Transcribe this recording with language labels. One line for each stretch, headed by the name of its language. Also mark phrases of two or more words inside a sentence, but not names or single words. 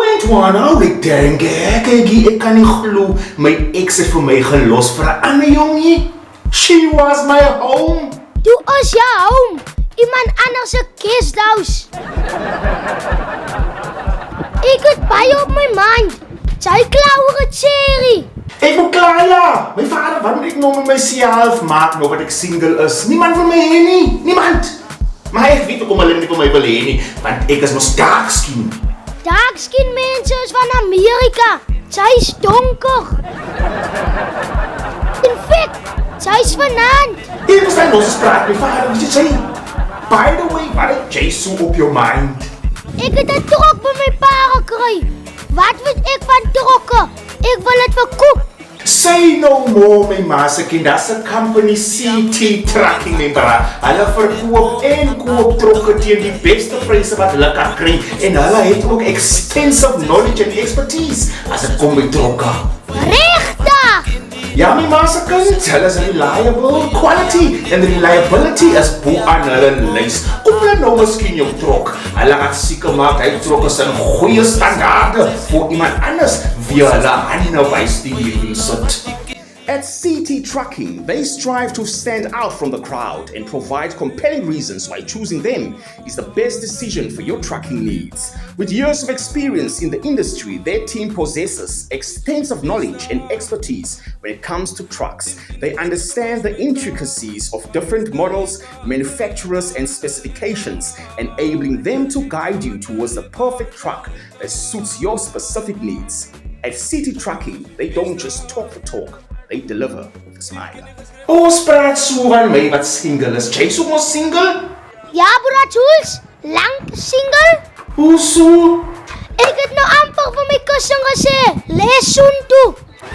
Afrikaans: Swana, ek dink ek kan nie glo my ex het vir my gelos vir 'n ander jongie.
English: She was my home.
Afrikaans: Toe is jou home iemand anders se guesthouse. Ek het baie op my mind. Sy kla oor 'n cherry. Ek moet klaar ja. My vader, wat moet ek nou met myself maak nou wat ek single is? Niemand wil my hê nie. Niemand. Maar ek weet ook om hulle nie vir my wil hê nie, want ek is mos
English: dark skin. Dark skin
Afrikaans: mense is van Amerika. Sy is donker. In fact, sy is vanaand. Ek was dan ons praat my vader, wat jy sê?
English: By the way,
Afrikaans: wat het jy so op jou mind? Ek het 'n trok by my pa gekry. Wat weet ek van trokke? Ek wil dit verkoop.
English: Say no more,
Afrikaans: my ma se kind.
English: That's a company CT Trucking,
Afrikaans: my bra. Hulle verkoop en koop trokke teen die beste pryse wat hulle kan kry. En hulle het ook
English: extensive knowledge and expertise
Afrikaans: as dit kom by trokke. Regtig? Ja, my ma se kind. Hulle is
English: reliable quality.
Afrikaans: En reliability is bo aan hulle lys. Kom hulle nou miskien jou trok. Hulle gaan seker maak hy trokke is in goeie standaarde vir iemand anders wie hulle hande wys die hierdie sit.
English: At CT Trucking, they strive to stand out from the crowd and provide compelling reasons why choosing them is the best decision for your trucking needs. With years of experience in the industry, their team possesses extensive knowledge and expertise when it comes to trucks. They understand the intricacies of different models, manufacturers, and specifications, enabling them to guide you towards the perfect truck that suits your specific needs. At CT Trucking, they don't just talk the talk. They deliver with a smile.
Afrikaans: Ons praat so van my wat single is. Jy so mos single? Ja, broer Jules, lank single. Hoe so? Ek het nou amper vir my kussing gesê, lees soontoe.